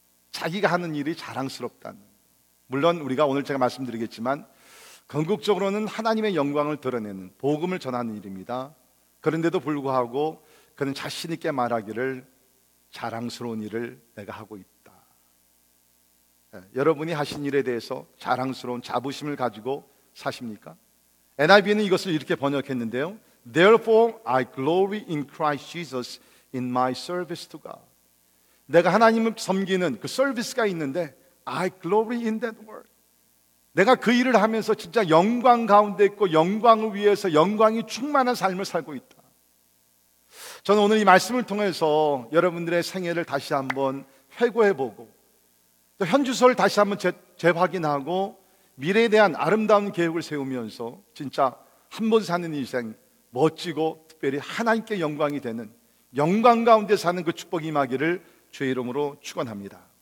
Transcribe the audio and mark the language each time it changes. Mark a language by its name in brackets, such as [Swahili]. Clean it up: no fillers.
[Korean] 자기가 하는 일이 자랑스럽다. 물론 우리가 오늘 제가 말씀드리겠지만 궁극적으로는 하나님의 영광을 드러내는 복음을 전하는 일입니다. 그런데도 불구하고 그는 자신 있게 말하기를 자랑스러운 일을 내가 하고 있다. 여러분이 하신 일에 대해서 자랑스러운 자부심을 가지고 사십니까? NIV는 이것을 이렇게 번역했는데요. [English] Therefore I glory in Christ Jesus in my service to God. [Korean] 내가 하나님을 섬기는 그 서비스가 있는데 [English] I glory in that work. [Korean] 내가 그 일을 하면서 진짜 영광 가운데 있고 영광을 위해서 영광이 충만한 삶을 살고 있다. 저는 오늘 이 말씀을 통해서 여러분들의 생애를 다시 한번 회고해보고 또 현주소를 다시 한번 재확인하고 미래에 대한 아름다운 계획을 세우면서 진짜 한 번 사는 인생 멋지고 특별히 하나님께 영광이 되는 영광 가운데 사는 그 축복이 임하기를 주의 이름으로 축원합니다.